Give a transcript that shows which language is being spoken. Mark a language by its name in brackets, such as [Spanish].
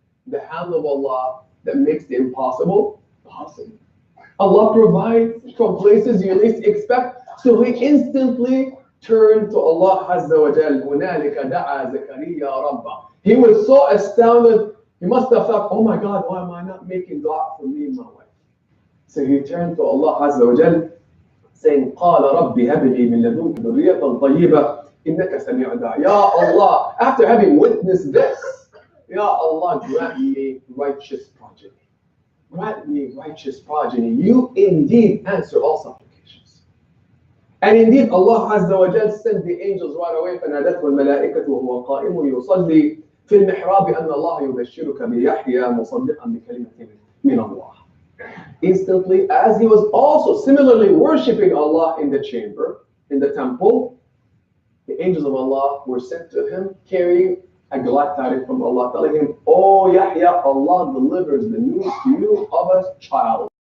[English] The hand of Allah that makes the impossible possible. Allah provides from places you least expect, so he instantly turned to Allah Azza wa Jal. [Arabic] هُنَالِكَ دَعَى زَكَرِيَّا رَبَّهُ. [English] He was so astounded, he must have thought, oh my God, why am I not making dua for me and my wife? So he turned to Allah Azza wa Jal, saying, [Arabic] قَالَ رَبِّ هَبْ لِي مِن لَدُنكَ ذُرِّيَّةً طَيِّبَةً إِنَّكَ سَمِيعُ الدُّعَاء. [English] Ya Allah, after having witnessed this, Ya Allah, grant me righteous progeny. Grant me righteous progeny. You indeed answer all supplications. And indeed, Allah Azza wa Jal sent the angels right away. [Arabic] فَنَادَتْهُ الْمَلَائِكَةُ وَهُوَ قَائِمٌ يُصَلِّي في المحراب أن الله يبشرك بيحيى مصدقا بكلمة من الله. [English] Instantly, as he was also similarly worshipping Allah in the chamber, in the temple, the angels of Allah were sent to him carrying a glad tidings from Allah, telling him, oh Yahya, Allah delivers the news to you of a child.